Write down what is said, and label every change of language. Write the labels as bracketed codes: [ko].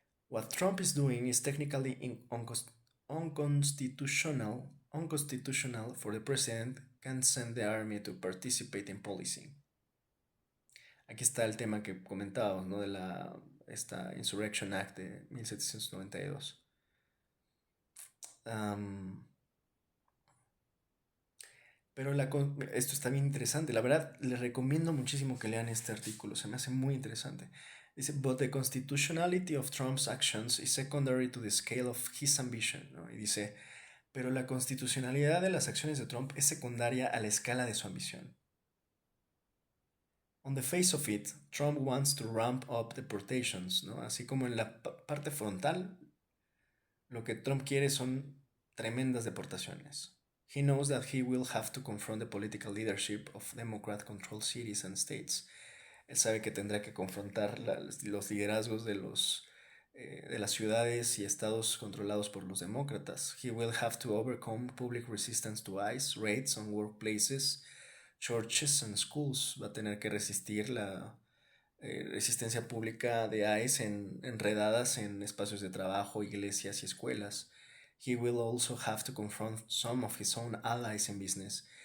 [en] What Trump is doing is technically unconstitutional for the president can send the army to participate in policing. [es] Aquí está el tema que comentábamos, ¿no? De esta Insurrection Act de 1792. Pero esto está bien interesante. La verdad, les recomiendo muchísimo que lean este artículo. Se me hace muy interesante. Dice, [en] but the constitutionality of Trump's actions is secondary to the scale of his ambition, [es] ¿no? Y dice, pero la constitucionalidad de las acciones de Trump es secundaria a la escala de su ambición. [en] On the face of it, Trump wants to ramp up deportations, ¿no? [es] Así como en la parte frontal, lo que Trump quiere son tremendas deportaciones. [en] He knows that he will have to confront the political leadership of Democrat-controlled cities and states. [es] Él sabe que tendrá que confrontar los liderazgos de las ciudades y estados controlados por los demócratas. [en] He will have to overcome public resistance to ICE, raids on workplaces, churches and schools. [es] Va a tener que resistir la resistencia pública de ICE en redadas en espacios de trabajo, iglesias y escuelas. [en] He will also have to confront some of his own allies in business.